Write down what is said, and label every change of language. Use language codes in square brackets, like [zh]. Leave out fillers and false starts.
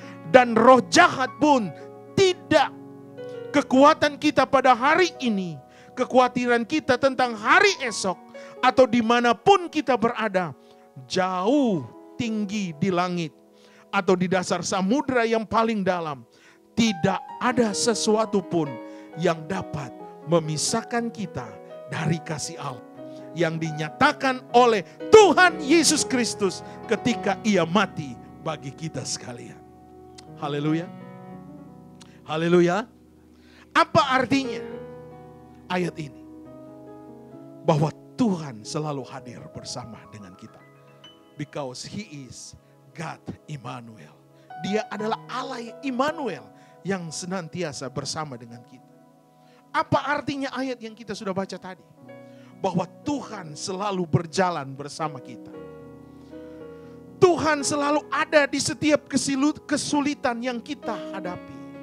[id] Dan roh jahat pun tidak. Kekuatan kita pada hari ini, kekhawatiran kita tentang hari esok, atau dimanapun kita berada, jauh tinggi di langit, atau di dasar samudera yang paling dalam, tidak ada sesuatu pun yang dapat memisahkan kita dari kasih Allah yang dinyatakan oleh Tuhan Yesus Kristus ketika Ia mati bagi kita sekalian. Haleluya. Haleluya. Apa artinya ayat ini? Bahwa Tuhan selalu hadir bersama dengan kita. [en] Because He is God Immanuel. [id] Dia adalah Allah Immanuel yang senantiasa bersama dengan kita. Apa artinya ayat yang kita sudah baca tadi? Bahwa Tuhan selalu berjalan bersama kita. Tuhan selalu ada di setiap kesulitan yang kita hadapi.